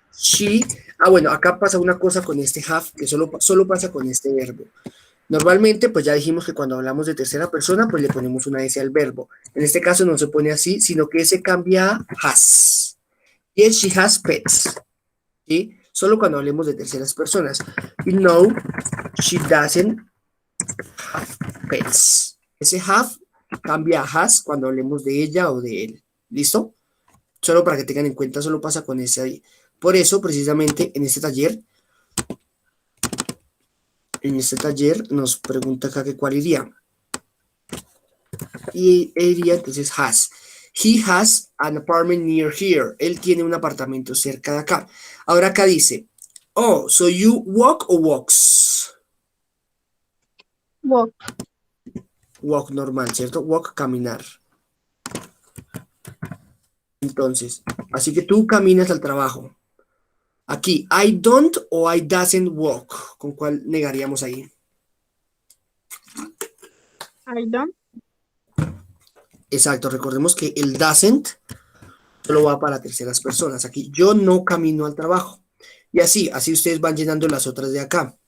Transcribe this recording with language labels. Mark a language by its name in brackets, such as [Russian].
[English] She. [Spanish] Bueno, acá pasa una cosa con este have que solo pasa con este verbo. Normalmente, pues ya dijimos que cuando hablamos de tercera persona, pues le ponemos una S al verbo. En este caso no se pone así, sino que se cambia a has. [English] Yes, she has pets. [Spanish] ¿Sí? Solo cuando hablemos de terceras personas. Y no, [English] she doesn't have pets. [Spanish] Ese have cambia a has cuando hablemos de ella o de él. ¿Listo? Solo para que tengan en cuenta, solo pasa con ese ahí. Por eso, precisamente, en este taller nos pregunta acá que cuál iría. Y iría entonces has. [English] He has an apartment near here. [Spanish] Él tiene un apartamento cerca de acá. Ahora acá dice, [English] oh, so you walk or walks? Walk. [Spanish] Walk normal, ¿cierto? Walk, caminar. Entonces, así que tú caminas al trabajo. Aquí, [English] I don't o I doesn't walk. [Spanish] ¿Con cuál negaríamos ahí? [English] I don't. [Spanish] Exacto, recordemos que el doesn't solo va para terceras personas. Aquí, yo no camino al trabajo. Y así ustedes van llenando las otras de acá.